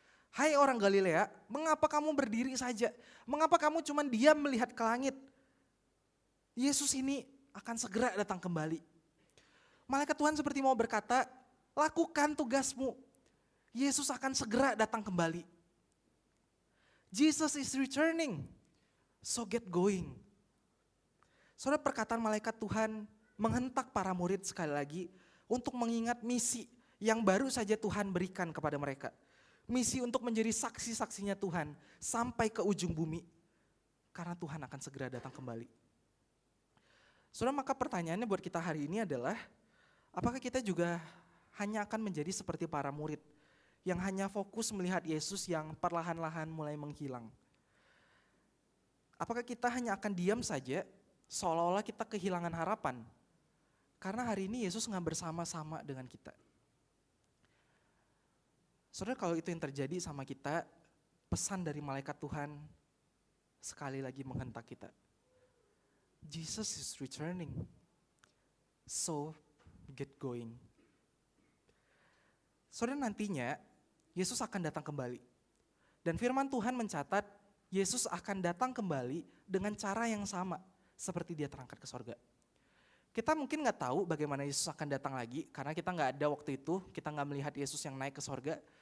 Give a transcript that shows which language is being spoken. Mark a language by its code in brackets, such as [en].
[id] Hai orang Galilea, mengapa kamu berdiri saja? Mengapa kamu cuma diam melihat ke langit? Yesus ini akan segera datang kembali. Malaikat Tuhan seperti mau berkata, lakukan tugasmu. Yesus akan segera datang kembali. [en] Jesus is returning, so get going. [id] Saudara, perkataan malaikat Tuhan menghentak para murid sekali lagi untuk mengingat misi yang baru saja Tuhan berikan kepada mereka. Misi untuk menjadi saksi-saksinya Tuhan sampai ke ujung bumi. Karena Tuhan akan segera datang kembali. Saudara, maka pertanyaannya buat kita hari ini adalah, apakah kita juga hanya akan menjadi seperti para murid yang hanya fokus melihat Yesus yang perlahan-lahan mulai menghilang? Apakah kita hanya akan diam saja seolah-olah kita kehilangan harapan? Karena hari ini Yesus nggak bersama-sama dengan kita. Saudara, kalau itu yang terjadi sama kita, pesan dari malaikat Tuhan sekali lagi menghentak kita. [en] Jesus is returning, so get going. [id] Saudara, nantinya Yesus akan datang kembali. Dan firman Tuhan mencatat Yesus akan datang kembali dengan cara yang sama seperti dia terangkat ke sorga. Kita mungkin gak tahu bagaimana Yesus akan datang lagi karena kita gak ada waktu itu, kita gak melihat Yesus yang naik ke sorga.